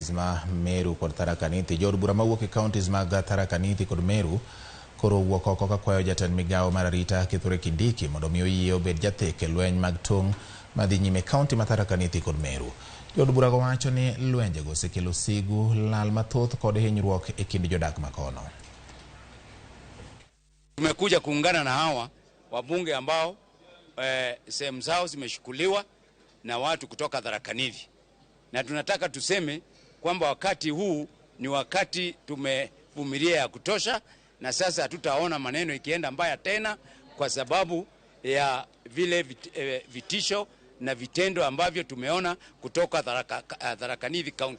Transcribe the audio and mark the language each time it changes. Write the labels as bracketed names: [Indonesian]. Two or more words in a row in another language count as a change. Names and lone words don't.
[Luo (Kenya and Tanzania)] ma Meru kod Tharaka Nithi. Jood bura mawuok e counties mag Tharaka Nithi kod Meru koro wuok oko ka kwayo jatend migawo mar arita Kithure Kindiki mondo mi oyie obed jathek e lweny mag tong madhi nyime kaunti ma Tharaka Nithi kod Meru. Jood bura go wacho ni lwenje go osekelo sigu, lal mathoth kod hinyruok e kind jodak makono. [Swahili] Tumekuja kuungana na hawa wabunge ambao sehemu zao zimeshukuliwa na watu kutoka Tharaka Nithi. Na tunataka tuseme kwamba wakati huu ni wakati tumevumilia ya kutosha, na sasa hatutaona maneno ikienda mbaya tena kwa sababu ya vile vitisho na vitendo ambavyo tumeona kutoka Tharaka Nithi County.